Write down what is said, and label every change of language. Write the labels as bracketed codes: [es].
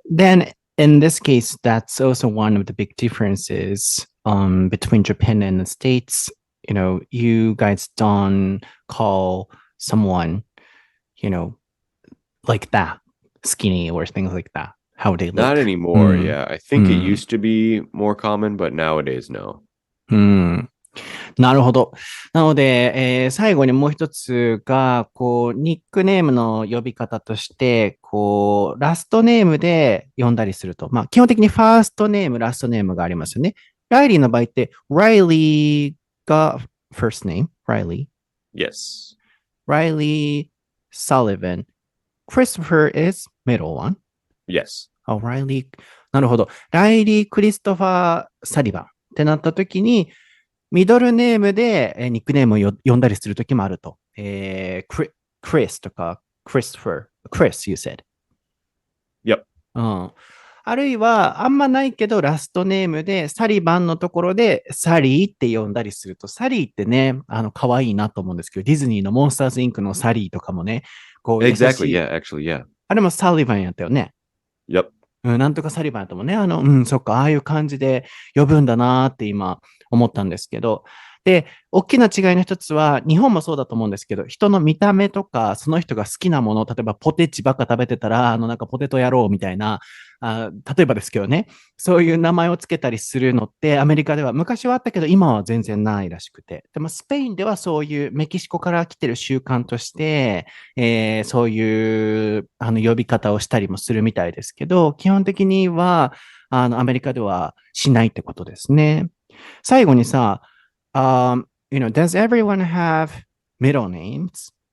[en] Then in this case, that's also one of the big differences between Japan and the States. You guys don't call someone, like that, skinny or things like that, how they look. Not anymore, I think it used to be more common, but nowadays, no. [ja] なるほど。なので、最後にもう一つが、ニックネームの呼び方として、ラストネームで呼んだりすると。まあ、基本的にファーストネーム、ラストネームがありますよね。ライリーの場合って、Reillyが first name, Reilly. [en] Yes. Reilly Sullivan. Christopher is middle one. Yes. [ja] Reilly. なるほど。ライリー・クリストファー・サリバンってなった時に、ミドルネームでニックネームを呼んだりするときもあると。 Chris とか Christopher。 [en] Chris, you said. Yep. [ja] あるいは、あんまないけど、ラストネームでサリバンのところでサリーって呼んだりすると、サリーってね、可愛いなと思うんですけど、ディズニーのモンスターズインクのサリーとかもね、 [en] Exactly, yeah, actually, yeah. [ja] あれもサリバンやったよね。 [en] Yep. [ja] なんとかサリバンやったもんね。そっか、ああいう感じで呼ぶんだなーって今思ったんですけど。で、大きな違いの一つは、日本もそうだと思うんですけど、人の見た目とか、その人が好きなもの、例えばポテチばっか食べてたら、なんかポテト野郎みたいな、例えばですけどね、そういう名前をつけたりするのって、アメリカでは昔はあったけど、今は全然ないらしくて。でも、スペインではそういうメキシコから来てる習慣として、そういう呼び方をしたりもするみたいですけど、基本的には、アメリカではしないってことですね。最後にさ、 [en] does everyone have middle names?